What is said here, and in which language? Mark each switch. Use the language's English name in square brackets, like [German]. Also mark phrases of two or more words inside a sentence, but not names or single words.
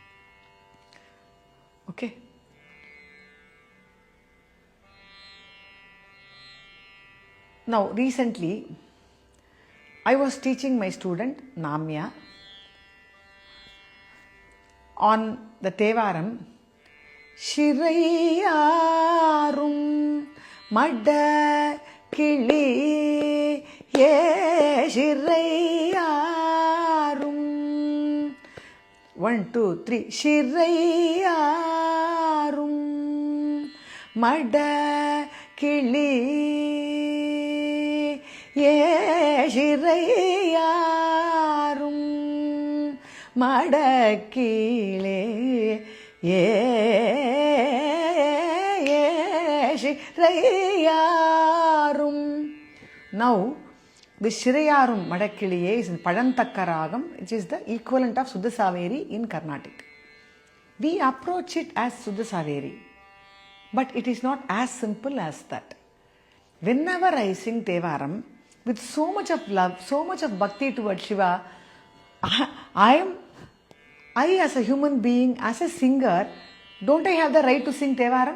[English] Okay. Now, recently, I was teaching my student, Namya, on the Thevaram, [Tamil] சிறையாரும் மடக் கிளியே சிறையாரும். [English] 1, 2, 3. [Tamil] சிறையாரும் மடக் கிளியே சிறையாரும் மடக் கிளி சிறையாரும். [English] Now, the Shirayarum Madakiliye is in Padantaka Ragam, which is the equivalent of Suddha Saveri in Carnatic. We approach it as Suddha Saveri, but it is not as simple as that. Whenever I sing Thevaram with so much of love, so much of bhakti towards Shiva, I as a human being, as a singer, don't I have the right to sing Thevaram?